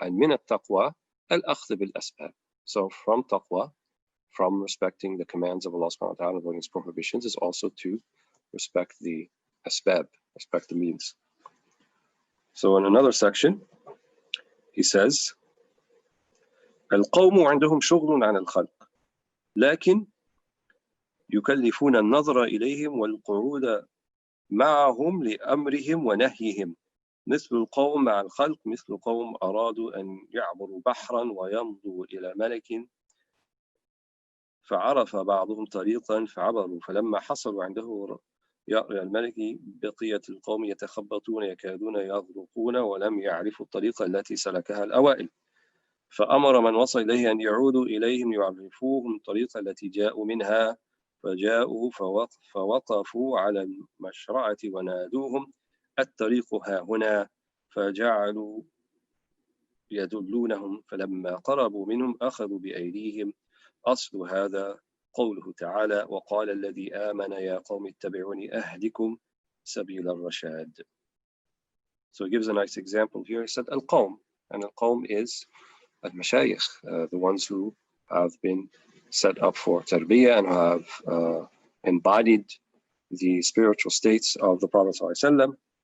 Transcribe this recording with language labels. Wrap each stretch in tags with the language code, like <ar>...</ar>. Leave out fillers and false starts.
<en>And</en> <ar>min at-taqwa al-akhdh bil-asbab.</ar> <en>So from taqwa, from respecting the commands of Allah subhanahu wa ta'ala, avoiding His prohibitions, is also to respect the asbab, respect the means. So in another section, he says,</en> <ar>القوم عندهم شغل عن الخلق لكن يكلفون النظر إليهم والقعود معهم لأمرهم ونهيهم مثل القوم مع الخلق مثل قوم أرادوا أن يعبروا بحرا ويمضوا إلى ملك فعرف بعضهم طريقا فعبروا فلما حصلوا عنده يأرى الملك بقية القوم يتخبطون يكادون يغرقون ولم يعرفوا الطريقة التي سلكها الأوائل فأمر من وصل إليه أن يعودوا إليهم يعرفوهم الطريقة التي جاءوا منها فجاءوا فوقفوا على المشرعة ونادوهم الطريق ها هنا فجعلوا يدلونهم فلما قربوا منهم أخذوا بأيديهم أصل هذا قوله تعالى وقال الذي آمن يا قوم اتبعوني أهدكم سبيل الرشاد.</ar> <en>So he gives a nice example here. He said al-Qawm, and al-Qawm is al-Mashayikh, the ones who have been set up for tarbiyah and have embodied the spiritual states of the Prophet ﷺ.</en>